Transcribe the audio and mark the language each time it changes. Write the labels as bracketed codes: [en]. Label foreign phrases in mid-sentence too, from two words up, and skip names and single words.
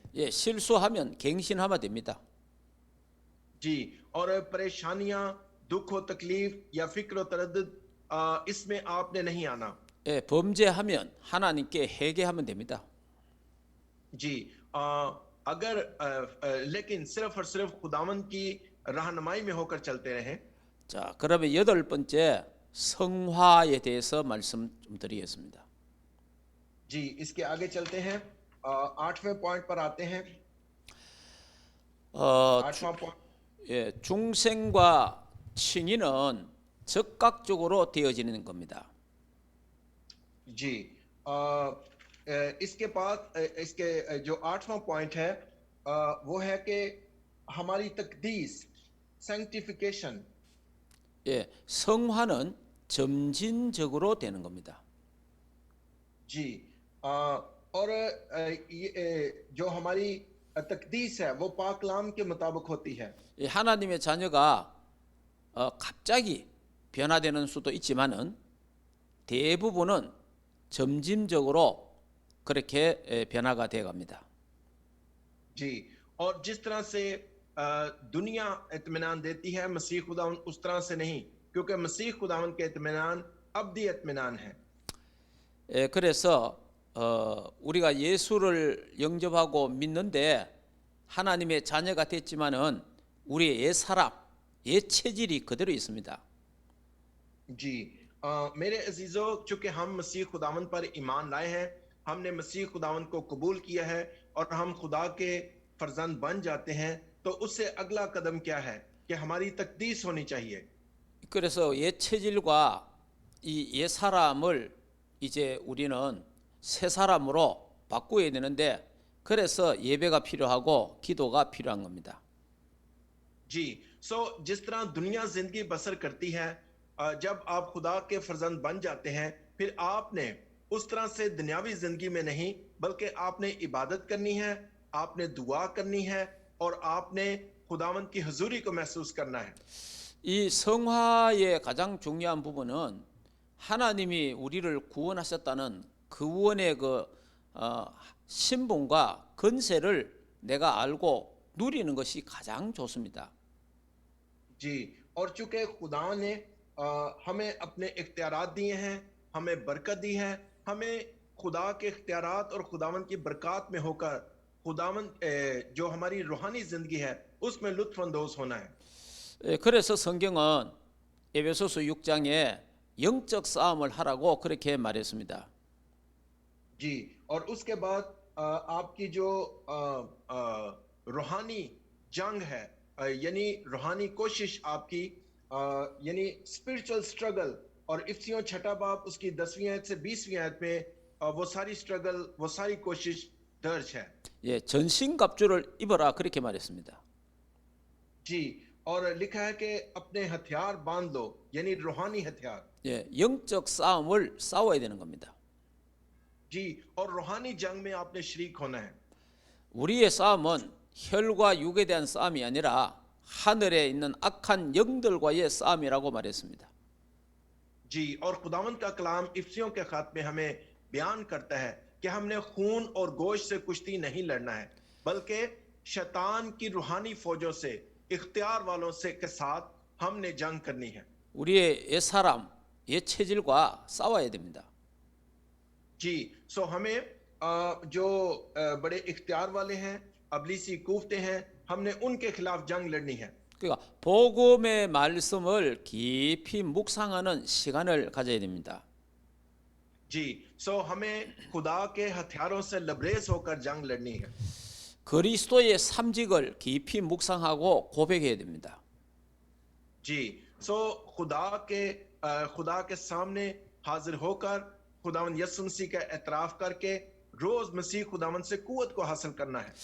[ko] 예, 실수하면 갱신하면 됩니다. [ur] جی، اور پریشانیاں، دکھ اور تکلیف یا فکر اور تردد اس میں آپ نے نہیں آنا. [ko] 예, 범죄하면 하나님께 회개하면 됩니다. [ur] جی، لیکن صرف اور صرف خداون کی رہنمائی میں ہو کر چلتے رہیں. [ko] 자, 그러면 여덟 번째 성화에 대해서 말씀 좀 드리겠습니다. [ur] جی، اس کے آگے چلتے ہیں، 8ویں پوائنٹ پر آتے ہیں. 8واں پوائنٹ, [ko] 예, 중생과 칭의는 즉각적으로 되어지는 겁니다. [ur] جی اس کے بعد اس کے جو 8واں پوائنٹ ہے وہ ہے کہ ہماری تقدیس سینکٹیفیکیشن [ko] 예, 성화는 점진적으로 되는 겁니다. [ur] جی اور جو ہماری تقدیس ہے وہ پاک کلام کے مطابق ہوتی ہے [ko] 이 하나님의 자녀가 갑자기 변화되는 수도 있지만은 대부분은 점진적으로 그렇게 변화가 되어 갑니다. [ur] جی اور جس طرح سے دنیا اطمینان دیتی ہے مسیح خداون اس طرح سے نہیں کیونکہ مسیح خداون کے اطمینان ابدی اطمینان ہے [ko] 예, 그래서 우리가 예수를 영접하고 믿는데 하나님의 자녀가 됐지만은 우리의 옛 사람, 옛 체질이 그대로 있습니다. [ur] جی میرے عزیزوں چونکہ ہم مسیح خداون پر ایمان لائے ہیں ہم نے مسیح خداون کو قبول کیا ہے اور ہم خدا کے فرزند بن جاتے ہیں تو اس سے اگلا قدم کیا ہے کہ ہماری تقدیس ہونی چاہیے [ko] 그래서 옛 체질과 이 옛 사람을 이제 우리는 새 사람으로 바꾸어야 되는데 그래서 예배가 필요하고 기도가 필요한 겁니다. [ur] جی جس طرح دنیا زندگی بسر کرتی ہے جب آپ خدا کے فرزند بن جاتے ہیں پھر آپ نے اس طرح سے دنیاوی زندگی میں نہیں بلکہ آپ نے عبادت کرنی ہے آپ نے دعا کرنی ہے اور آپ نے خداوند کی حضوری کو محسوس کرنا ہے [ko] 이 성화의 가장 중요한 부분은 하나님이 우리를 구원하셨다는 그 구원의 신분과 건세를 내가 알고 누리는 것이 가장 좋습니다. [ur] جی اور چونکہ خدا نے ہمیں اپنے اختیارات دیے ہیں ہمیں برکت دی ہے ہمیں خدا کے اختیارات اور خداوند کی برکت میں ہو کر خداوند جو ہماری روحانی زندگی ہے اس میں لطف اندوز ہونا ہے [ko] 그래서 성경은 에베소서 6장에 영적 싸움을 하라고 그렇게 말했습니다. [ur] جی اور اس کے بعد آپ کی جو روحانی جنگ ہے یعنی روحانی کوشش آپ کی یعنی [en] spiritual struggle [ur] اور افسیوں چھٹا باب اس کی 10ویں آیت سے 20ویں آیت میں وہ ساری سٹرگل وہ ساری کوشش درج ہے [ko] 예, 전신갑주를 입어라 그렇게 말했습니다. [ur] جی اور لکھا ہے کہ اپنے ہتھیار باندھ لو یعنی روحانی ہتھیار [ko] 예, 영적 싸움을 싸워야 되는 겁니다. [ur] جی اور روحانی جنگ میں آپ نے شریک ہونا ہے [ko] 우리의 싸움은 혈과 육에 대한 싸움이 아니라 하늘에 있는 악한 영들과의 싸움이라고 말했습니다. [ur] جی اور خداوند کا کلام افسیوں کے خط میں ہمیں بیان کرتا ہے کہ ہم نے خون اور گوشت سے کشتی نہیں لڑنا ہے بلکہ شیطان کی روحانی فوجوں سے اختیار والوں سے کے ساتھ ہم نے جنگ کرنی ہے [ko] 우리의 옛 사람, 옛 체질과 싸워야 됩니다. [ur] جی ہمیں جو بڑے اختیار والے ہیں ابلیسی کفتے ہیں ہم نے ان کے خلاف جنگ لڑنی ہے [ko] 그러니까 복음의 말씀을 깊이 묵상하는 시간을 가져야 됩니다. [ur] جی ہمیں خدا کے ہتھیاروں سے لبریز ہو کر جنگ لڑنی ہے [ko] 그리스도의 삼직을 깊이 묵상하고 고백해야 됩니다. [ur] جی خدا کے سامنے حاضر ہو کر خداوند یسوع مسیح کا اعتراف کر کے روز مسیح خداوند سے قوت کو حاصل کرنا ہے